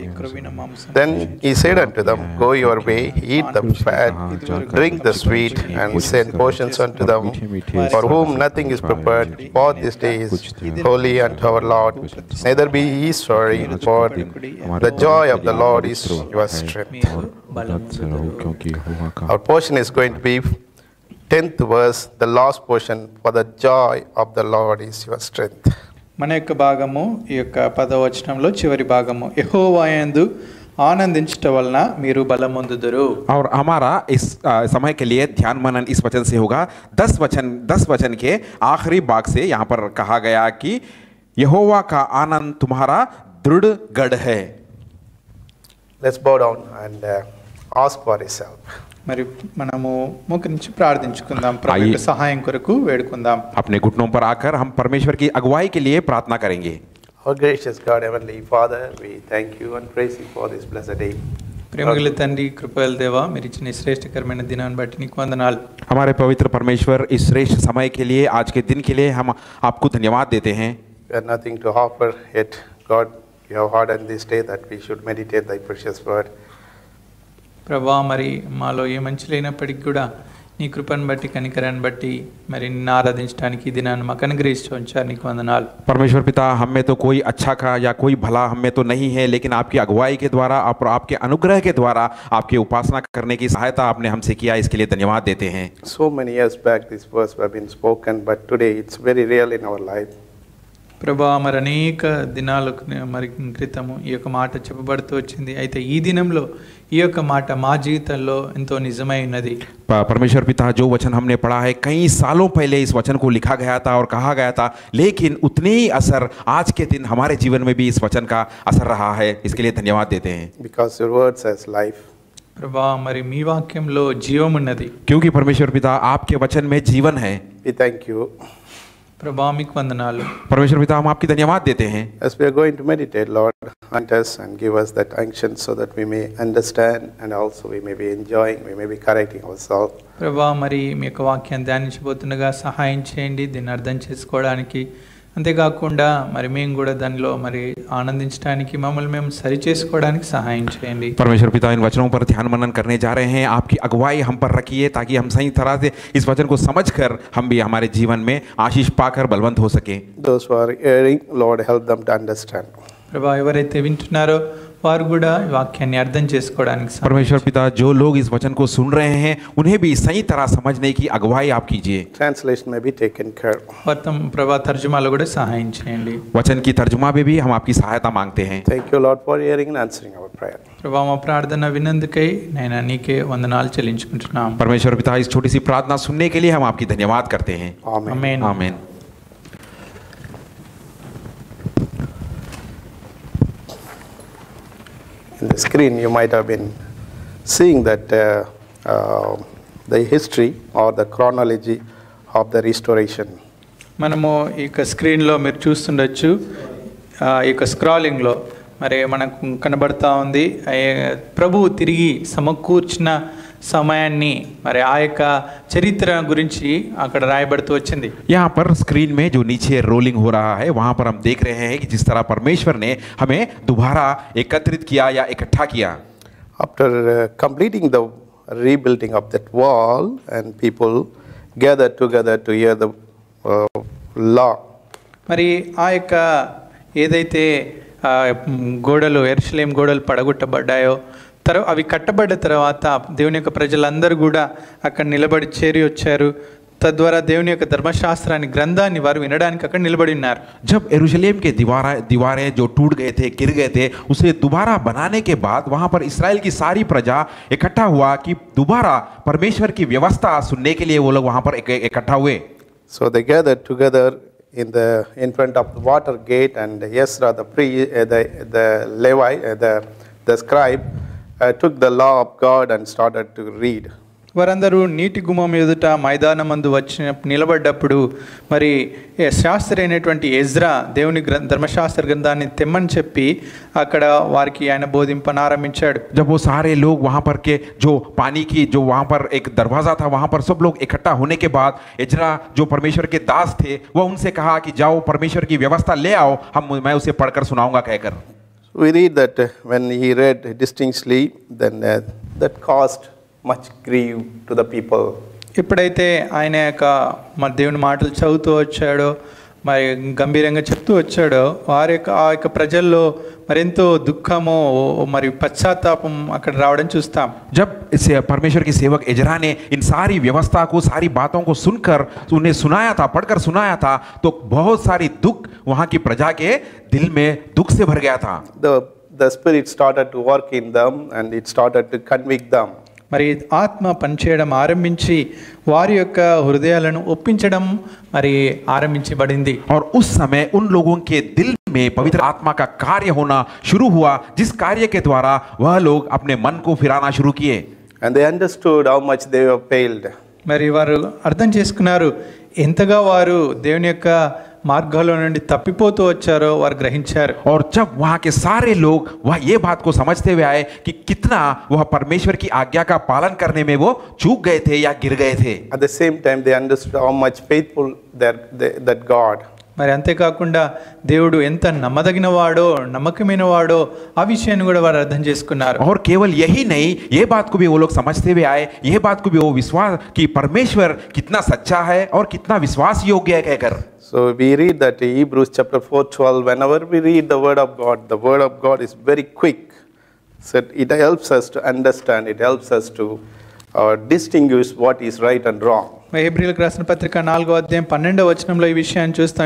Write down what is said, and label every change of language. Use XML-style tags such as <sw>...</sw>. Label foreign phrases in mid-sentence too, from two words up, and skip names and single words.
<en>Then he said unto them, go your way, eat the fat, drink the sweet, and send portions unto them, for whom nothing is prepared, for this day is holy unto our Lord. Neither be ye sorry, for the joy of the Lord is your strength. Our portion is going to be 10th verse, the last portion, for the joy of the Lord is your strength.</en> <te>మన యొక్క భాగము ఈ యొక్క 10వ వచనంలో చివరి భాగము, యెహోవాయందు ఆనందించుట వలన మీరు బలమొందుదురు.</te> <hi>और हमारा इस समय के लिए ध्यान मनन इस वचन से होगा. 10 वचन के आखिरी भाग से यहाँ पर कहा गया कि यहोवा का आनंद तुम्हारा दृढ़ गढ़ है.</hi> <en>Let's bow down and ask for his help.</en> <te>మరి మనము మోకరించి ప్రార్థించుకుందాం, ప్రభు యొక్క సహాయం కొరకు వేడుకుందాం.</te> <hi>अपने घुटनों पर आकर हम परमेश्वर की अगुवाई के लिए प्रार्थना करेंगे.</hi> <en>Our gracious God, heavenly Father, we thank you and praise you for this blessed day.</en> <te>ప్రేమగల తండ్రి, కృపగల దేవా, మీరు ఇచ్చిన శ్రేష్టకరమైన దినాన్ని బట్టి నీకు వందనాలు.</te> <hi>हमारे पवित्र परमेश्वर, इस श्रेष्ठ समय के लिए, आज के दिन के लिए हम आपको धन्यवाद देते हैं.</hi> <en>We have nothing to offer, yet God, you have ordered this day that we should meditate thy precious word.</en> <te>ప్రభా, మరి మాలో ఏ మంచి లేనప్పటికీ కూడా నీ కృపను బట్టి, కనికరాన్ని బట్టి మరి నిన్ను ఆరాధించడానికి ఈ దినాన్ని మాకు అనుగ్రహిస్తూ ఉంచారు, నీకు వందనాలు.</te> <hi>परमेश्वर पिता, हम में तो कोई अच्छा का या कोई भला हम में तो नहीं है, लेकिन आपकी अगुवाई के द्वारा, आपके अनुग्रह के द्वारा आपकी उपासना करने की सहायता आपने हमसे किया, इसके लिए धन्यवाद देते हैं.</hi> <en>So many years back this verse have been spoken, but today it's very real in our life.</en> <te>ప్రభా, మరి అనేక దినాలకు మరి క్రితము ఈ యొక్క మాట చెప్పబడుతూ వచ్చింది, అయితే ఈ దినంలో ఈ యొక్క మాట మా జీవితంలో ఎంతో నిజమై ఉన్నది.</te> <hi>परमेश्वर पिता, जो वचन हमने पढ़ा है कई सालों पहले इस वचन को लिखा गया था और कहा गया था, लेकिन उतने ही असर आज के दिन हमारे जीवन में भी इस वचन का असर रहा है, इसके लिए धन्यवाद देते हैं.</hi> <en>Because your word says life.</en> <te>ప్రభా, మరి మీ వాక్యంలో జీవం ఉన్నది.</te> <hi>क्योंकि परमेश्वर पिता, आपके वचन में जीवन है.</hi> <en>We thank you.</en> <te>ప్రభా, మీకు వందనాలు.</te> <hi>परमेश्वर पिता, हम आपकी धन्यवाद देते हैं.</hi> <en>As we are going to meditate, Lord, grant us and give us that unction so that we may understand and also we may be enjoying, we may be correcting ourselves.</en> <te>ప్రభా, మరి మీ యొక్క వాక్యాన్ని ధ్యానించబోతుండగా సహాయం చేయండి, దీన్ని అర్థం చేసుకోవడానికి, అంతేకాకుండా మరి మేము కూడా దానిలో మరి ఆనందించడానికి, మమ్మల్ని మేము సరి చేసుకోవడానికి సహాయం చేయండి.</te> <hi>परमेश्वर पिता, इन वचनों पर ध्यान मनन करने जा रहे हैं, आपकी अगुवाई हम पर रखिए ताकि हम सही तरह से इस वचन को समझकर हम भी हमारे जीवन में आशीष पाकर बलवंत हो सके.</hi> <en>Those who are hearing, Lord, help them to understand.</en> <te>ప్రభా, ఎవరైతే వింటున్నారో వారు కూడా ఈ వాక్యాన్ని అర్థం చేసుకోవడానికి సహాయం</te> <hi>परमेश्वर पिता, जो लोग इस वचन को सुन रहे हैं उन्हें भी सही तरह समझने की अगुवाई आप कीजिए.</hi> <en>Translation may be taken care.</en> <te>ప్రభా, తర్జుమాలో కూడా సహాయం చేయండి.</te> <hi>वचन की तर्जुमा में भी हम आपकी सहायता मांगते हैं.</hi> <en>Thank you, Lord, for hearing and answering our prayer.</en> <te>ప్రభా, మా ప్రార్థన విన్నందుకై నేను నీకే వందనాలు చెల్లించుకుంటున్నాం.</te> <hi>परमेश्वर पिता, इस छोटी सी प्रार्थना सुनने के लिए हम आपकी धन्यवाद करते हैं.</hi> <en>Amen.</en> <hi>आमीन. आमीन.</hi> <en>In the screen, you might have been seeing that the history or the chronology of the restoration.</en> <te>మనము ఈ యొక్క స్క్రీన్లో మీరు చూస్తుండొచ్చు, ఈ యొక్క స్క్రాలింగ్లో మరి మనకు కనబడతా ఉంది ప్రభువు తిరిగి సమకూర్చిన సమయాన్ని, మరి ఆ యొక్క చరిత్ర గురించి అక్కడ రాయబడుతూ వచ్చింది.</te> <hi>यहाँ पर स्क्रीन में जो नीचे रोलिंग हो रहा है वहाँ पर हम देख रहे हैं कि जिस तरह परमेश्वर ने हमें दोबारा एकत्रित किया या इकट्ठा किया.</hi> <en>After completing the rebuilding of that wall, and people gathered together to hear the law.</en> <te>మరి ఆ యొక్క ఏదైతే గోడలు యెరూషలేము గోడలు పడగొట్టబడ్డాయో అవి కట్టబడ్డ తర్వాత దేవుని యొక్క ప్రజలందరూ కూడా అక్కడ నిలబడి చేరి వచ్చారు. తద్వారా దేవుని యొక్క ధర్మశాస్త్రాన్ని గ్రంథాన్ని వారు వినడానికి అక్కడ నిలబడి ఉన్నారు.</te> <hi>जब यरूशलेम के दीवारें जो टूट गए थे, गिर गए थे, उसे दोबारा बनाने के बाद वहां पर इस्राएल की सारी प्रजा इकट्ठा हुआ कि दोबारा परमेश्वर की व्यवस्था सुनने के लिए वो लोग वहां पर इकट्ठा हुए.</hi> <en>So they gathered together in front of the water gate, and Ezra the Levi the scribe took the law of God and started to read.</en> <te>వారందరూ నీటి గుమ్మం ఎదుట మైదానమందు నిలబడ్డప్పుడు మరి శాస్త్రి అయినటువంటి ఎజ్రా దేవుని ధర్మశాస్త్ర గ్రంథాన్ని తెమ్మని చెప్పి అక్కడ వారికి ఆయన బోధింపనారంభించాడు.</te> <hi>जब वो सारे लोग वहां पर के जो पानी की जो वहां पर एक दरवाजा था, वहां पर सब लोग इकट्ठा होने के बाद एजरा जो परमेश्वर के दास थे, वह उनसे कहा कि जाओ परमेश्वर की व्यवस्था ले आओ, मैं उसे पढ़कर सुनाऊंगा कहकर.</hi> <en>We read that when he read distinctly, then that caused much grief to the people.</en> <te>ఎప్పుడైతే ఆయన యొక్క మన దేవుని మాటలు చదువుతూ వచ్చాడో, మరి గంభీరంగా చెప్తూ వచ్చాడో, వారి యొక్క ఆ యొక్క ప్రజల్లో మరెంతో దుఃఖము మరియు పశ్చాత్తాపం అక్కడ రావడం చూస్తాం.</te> <hi>जब इसे परमेश्वर के सेवक एजरा ने इन सारी व्यवस्था को, सारी बातों को सुनकर उन्हें सुनाया था, पढ़कर सुनाया था, तो बहुत सारी दुख वहां की प्रजा के दिल में दुख से भर गया था.</hi> <en>The spirit started to work in them, and it started to convict them.</en> <te>మరి ఆత్మ పనిచేయడం ఆరంభించి వారి యొక్క హృదయాలను ఒప్పించడం మరి ఆరంభించబడింది.</te> <hi>और उस समय उन लोगों के दिल में पवित्र आत्मा का कार्य होना शुरू हुआ, जिस कार्य के द्वारा वह लोग अपने मन को फिराना शुरू किए.</hi> <en>And they understood how much they were failed.</en> <te>మరి వారు అర్థం చేసుకున్నారు ఎంతగా వారు దేవుని యొక్క మార్గాల్లో నుండి తప్పిపోతూ వచ్చారో వారు గ్రహించారు.</te> <hi>और जब वहां के सारे लोग वह ये बात को समझते हुए आए कि कितना वह परमेश्वर की आज्ञा का पालन करने में वो चूक गए थे या गिर गए थे.</hi> <en>At the same time, they understood how much faithful that God.</en> <te>మరి అంతేకాకుండా దేవుడు ఎంత నమ్మదగిన వాడో, నమ్మకమైన వాడో ఆ విషయాన్ని కూడా వారు అర్థం చేసుకున్నారు.</te> <hi>और केवल यही नहीं, ये बात को भी वो लोग समझते हुए आए, ये बात को भी वो विश्वास कि परमेश्वर कितना सच्चा है और कितना विश्वास योग्य है कहकर.</hi> <en>So we read that in Hebrews chapter 4:12, whenever we read the word of God is very quick. So it helps us to understand, it helps us to distinguish what is right and wrong.</en> <te>హెబ్రీయులకు రాసిన పత్రిక 4వ అధ్యాయం 12వ వచనంలో ఈ విషయాన్ని చూస్తాం.</te>